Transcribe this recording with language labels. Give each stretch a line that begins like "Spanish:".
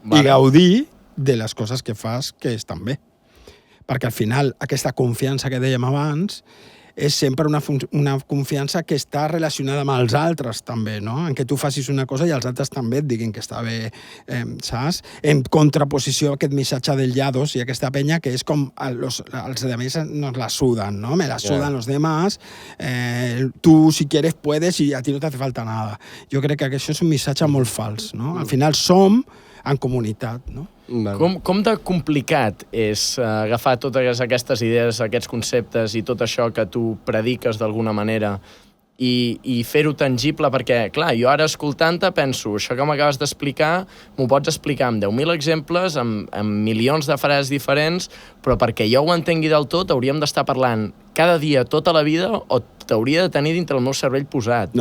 Catalan: I gaudir de les coses que fas que estan bé. Perquè al final aquesta confiança que dèiem abans és sempre una confiança que està relacionada amb els altres també, no? En què tu facis una cosa i els altres també et diguin que està bé, saps? En contraposició a aquest missatge del llados i aquesta penya que és com els
Spanish: demás nos la sudan, ¿no? Me la sudan los demás, tú si quieres puedes y a ti no te hace falta nada.
Catalan: Jo crec que això és un missatge molt fals, no? Al final som en comunitat, no? Com de complicat és agafar totes aquestes idees, aquests conceptes i tot això que tu prediques d'alguna manera i fer-ho tangible? Perquè, clar, jo ara escoltant-te penso, això que m'acabes d'explicar m'ho pots explicar amb 10.000 exemples, amb milions de frases diferents, però perquè jo ho entengui del tot hauríem d'estar parlant cada dia, tota la vida, o t'hauria de tenir dintre el meu cervell posat.